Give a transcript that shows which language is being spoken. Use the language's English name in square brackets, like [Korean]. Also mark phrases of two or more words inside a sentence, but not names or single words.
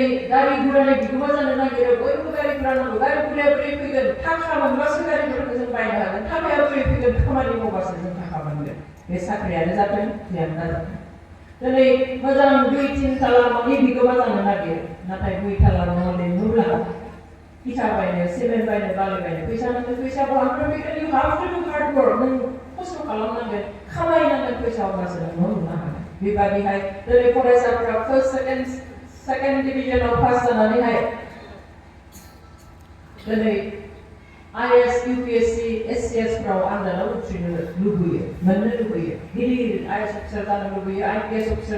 [Bodo] गारि गुरानि बिगोमा जानो नागिरो बयबो गारि गुरा नांगौ गारि गुराया बोरै फैगोन थाखा मोनब्लासो गारि गुराखौ जों बायनो हागोन थाखाया बोरै फैगोन खामानि मावबासो जों थाखा मोनगोन बे साख्रियानो जाथों जियानो जाथों दिनै मोजां 2-3 ताला न'नि बिगोमा जानो नागिरो नाथाय 2 ताला न' लुनोब्ला इथा बायनो सिमेन्ट बायनो बालि बायनो फैसा नांगोन फैसा बहानिफ्राय फैगोन [English] you have to do hard work [Bodo] नों खस्थ' खालामनांगोन खामायनांगोन फैसा अब्लासो नों न' लुनो हागोन बेबायदिहाय दिनै फरायसाफोरा [English] first second [Bodo] डिभिजनाव पास जानानैहाय दिनै IAS UPSC SCS फ्राव आनजादाव उथ्रिनो लुबैयो मोननो लुबैयो गिदिर [English] IAS officer [Bodo] जानो लुबैयो [English] IPS officer